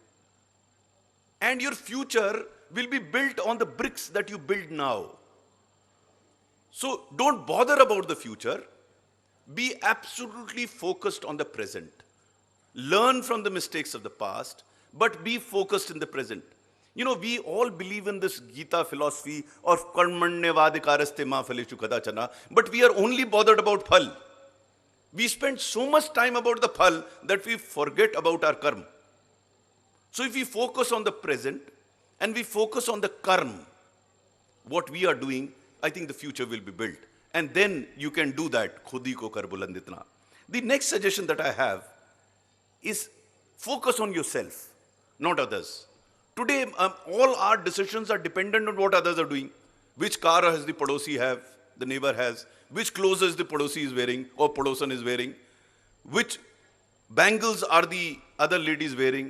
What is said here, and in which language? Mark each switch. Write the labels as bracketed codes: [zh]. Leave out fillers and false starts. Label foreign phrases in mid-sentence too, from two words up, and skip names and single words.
[en] And your future will be built on the bricks that you build now. So don't bother about the future. Be absolutely focused on the present. Learn from the mistakes of the past, but be focused in the present. You know, we all believe in this Gita philosophy of [sa] कर्मण्येवाधिकारस्ते मा फलेषु कदाचन, [en] but we are only bothered about phal. We spend so much time about the phal that we forget about our karma. So if we focus on the present and we focus on the karma, what we are doing, I think the future will be built. And then you can do that, [ur] خودی کو کر بلند اتنا. [en] The next suggestion that I have is focus on yourself, not others. Today, all our decisions are dependent on what others are doing. Which car has the padosi have, the neighbor has, which clothes the padosi is wearing or padosan is wearing, which bangles are the other ladies wearing.